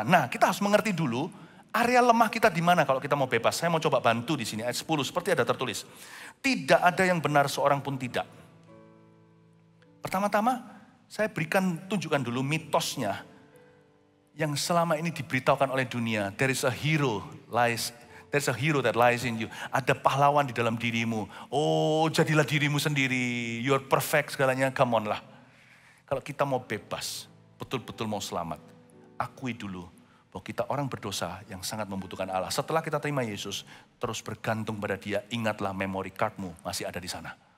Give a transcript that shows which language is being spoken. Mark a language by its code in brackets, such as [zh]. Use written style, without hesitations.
[id] Nah, kita harus mengerti dulu area lemah kita di mana kalau kita mau bebas. Saya mau coba bantu di sini ayat 10 seperti ada tertulis. Tidak ada yang benar seorang pun tidak. Pertama-tama saya tunjukkan dulu mitosnya yang selama ini diberitahukan oleh dunia. [en] There is a hero that lies in you. [id] Ada pahlawan di dalam dirimu. Oh, jadilah dirimu sendiri. [en] You're perfect [id] segalanya. [en] Come on [id] lah. Kalau kita mau bebas, betul-betul mau selamat, akui dulu bahwa kita orang berdosa yang sangat membutuhkan Allah. Setelah kita terima Yesus, terus bergantung pada Dia. Ingatlah memory cardmu masih ada di sana.